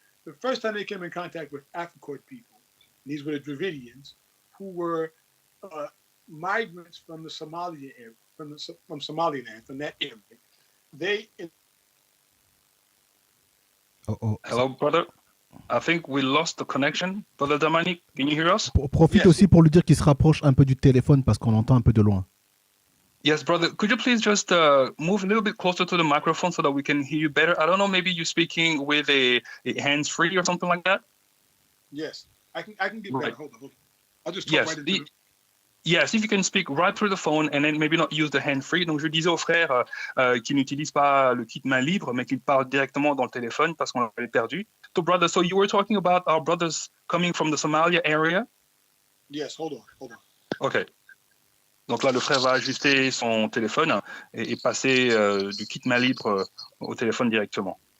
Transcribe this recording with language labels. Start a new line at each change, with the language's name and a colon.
English: The first time they came in contact with Africoid people, these were the Dravidians, who were migrants from the Somalia area, from Somaliland, from that area. They. Hello, brother. I think we lost the connection. Brother Damani, can you hear us?
French: Profite aussi pour lui dire qu'il se rapproche un peu du téléphone parce qu'on entend un peu de loin.
English: Yes, brother. Could you please just move a little bit closer to the microphone so that we can hear you better? I don't know, maybe you're speaking with a hands-free or something like that? Yes, I can get better. Hold on. I'll just talk Yes. right into it. Yes, if you can speak right through the phone and then maybe not use the hand-free.
French: Donc, je disais aux frères qui n'utilisent pas le kit main libre, mais qu'ils parlent directement dans le téléphone parce qu'on l'avait perdu.
English: So, brother, so you were talking about our brothers coming from the Somalia area? Yes, hold on. OK.
French: Donc là, le frère va ajuster son téléphone et passer du kit main libre au téléphone directement.